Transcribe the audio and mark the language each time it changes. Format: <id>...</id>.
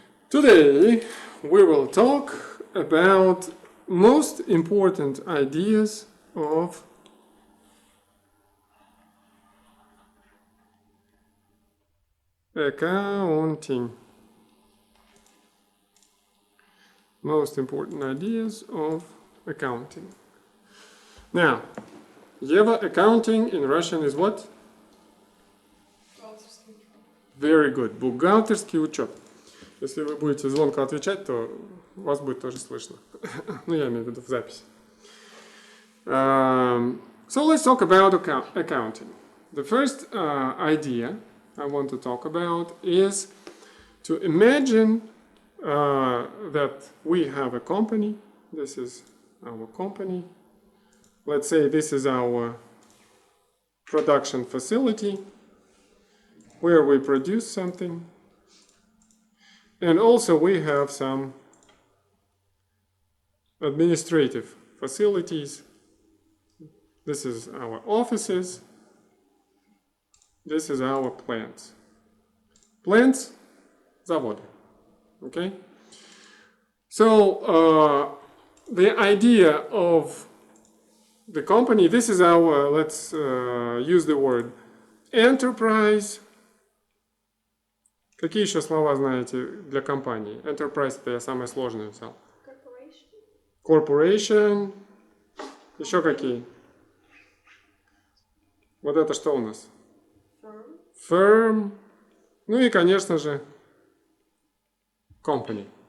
<en>Today we will talk about most important ideas of accounting. Most important ideas of accounting. Now, Eva, accounting in Russian is what? Very good.</en> <ru>Бухгалтерский учет. Если вы будете звонко отвечать, то вас будет тоже слышно. Ну, я имею в виду в записи.</ru> <en>So let's talk about accounting. The first idea I want to talk about is to imagine that we have a company. This is our company. Let's say this is our production facility where we produce something. And also we have some administrative facilities. This is our offices. This is our plants. Plants, заводы. Okay? So the idea of the company, this is our, let's use the word enterprise.</en> <ru>Какие еще слова знаете для компании? Enterprise — это я самое сложное взял. Corporation. Еще какие? Вот это что у нас? Firm. Ну и, конечно же, company.</ru>